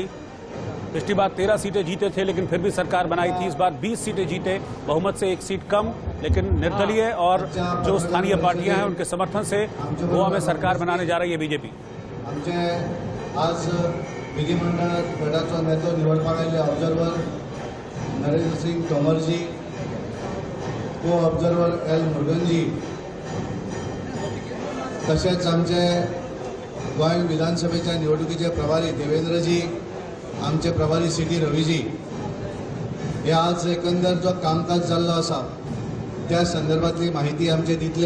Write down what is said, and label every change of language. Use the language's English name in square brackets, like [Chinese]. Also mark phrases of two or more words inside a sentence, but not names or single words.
[Hindi] पिछली बार 13 सीटें जीते थे लेकिन फिर भी सरकार बनाई थी। इस बार 20 सीटें जीते, बहुमत से 1 सीट कम, लेकिन निर्दलीय और जो स्थानीय पार्टियां हैं उनके समर्थन से गोवा में सरकार बनाने जा रही है बीजेपी। [Konkani] आज विधिमंडळ गटाचो नेतो निवडपाक आयिल्ले ऑब्जर्वर नरेंद्र सिंह तोमरजी, को ऑब्जर्वर एल मुरुगनजी, तशेंच आमचे गोंय विधानसभेच्या निवडणुकीचे प्रभारी देवेंद्रजी, आमचे प्रभारी सिटी रवीजी, हे आज एकंदर जो कामकाज जाल्लो आसा त्या संदर्भातली माहिती आमचे दितले।